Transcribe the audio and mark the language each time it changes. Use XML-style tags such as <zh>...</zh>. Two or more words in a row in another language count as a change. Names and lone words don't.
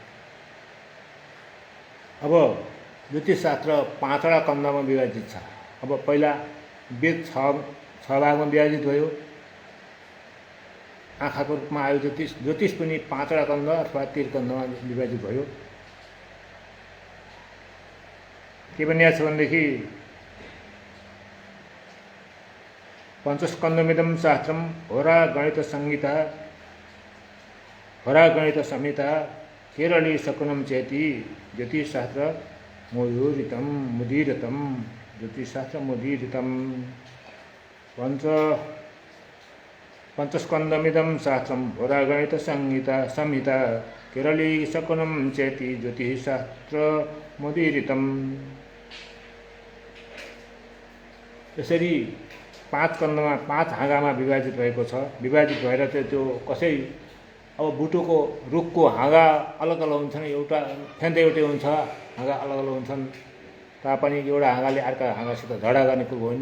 <ne>अब ज्योतिषशास्त्र 5वटा कन्दमा विभाजित छ। अब पहिला वेद 6 भागमा विभाजित भयो। आँखाको रूपमा आयो ज्योतिष पनि 5वटा कन्द अथवा 13 कन्दमा विभाजित भयो। के भनिएको छ भनेदेखि</ne> <sa>पञ्चस्कन्धमिदं शास्त्रम होरा गणित संहिता होरा गणित संहिता केरली शकुनं चेति ज्योतिषशास्त्र मुदीरितं ज्योतिषशास्त्र मुदीरितं पंचस्कंदमिदं शास्त्रं होरागणित संहिता केरली शकुनं चेति ज्योतिषशास्त्र मुदीरितं।</sa> <ne>यसरी 5 स्कन्धमा 5 हाँगामा विभाजित भएको छ। विभाजित भएर चाहिँ त्यो कसै अब बुटोको रुखको हाँगा अलग अलग हुन्छन्, एउटा फ्यान्दै एउटै हुन्छ, हाँगा अलग अलग हुन्छन् तापनि एउटा हाँगाले अर्को हाँगासित झगडा गर्ने कुरो होइन।</ne>